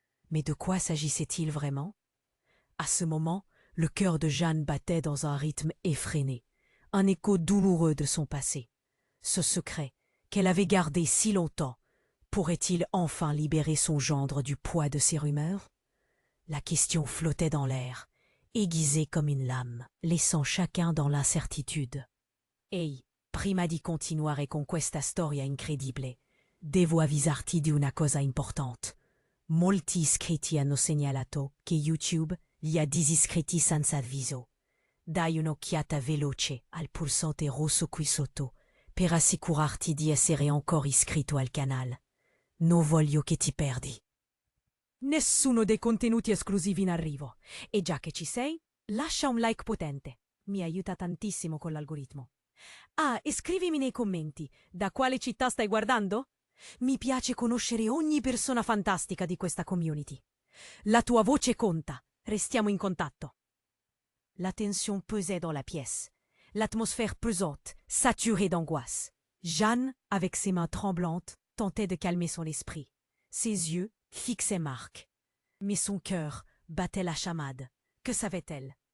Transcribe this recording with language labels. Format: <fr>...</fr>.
<fr>Mais de quoi s'agissait-il vraiment? À ce moment, le cœur de Jeanne battait dans un rythme effréné, un écho douloureux de son passé. Ce secret, qu'elle avait gardé si longtemps, pourrait-il enfin libérer son gendre du poids de ces rumeurs? La question flottait dans l'air, aiguisée comme une lame, laissant chacun dans l'incertitude.</fr> <it>Ehi, prima di continuare con questa storia incredibile, devo avvisarti di una cosa importante. Molti iscritti hanno segnalato che YouTube li ha disiscritti senza avviso. Dai un'occhiata veloce al pulsante rosso qui sotto per assicurarti di essere ancora iscritto al canale. Non voglio che ti perdi. Nessuno dei contenuti esclusivi in arrivo. E già che ci sei, lascia un like potente. Mi aiuta tantissimo con l'algoritmo. Ah, e scrivimi nei commenti, da quale città stai guardando? Mi piace conoscere ogni persona fantastica di questa community. La tua voce conta. Restiamo in contatto.</it> <fr>La tension pesait dans la pièce. L'atmosphère pesante, saturée d'angoisse. Jeanne, avec ses mains tremblantes, tentait de calmer son esprit. Ses yeux fixaient Marc. Mais son cœur battait la chamade. Que savait-elle?</fr>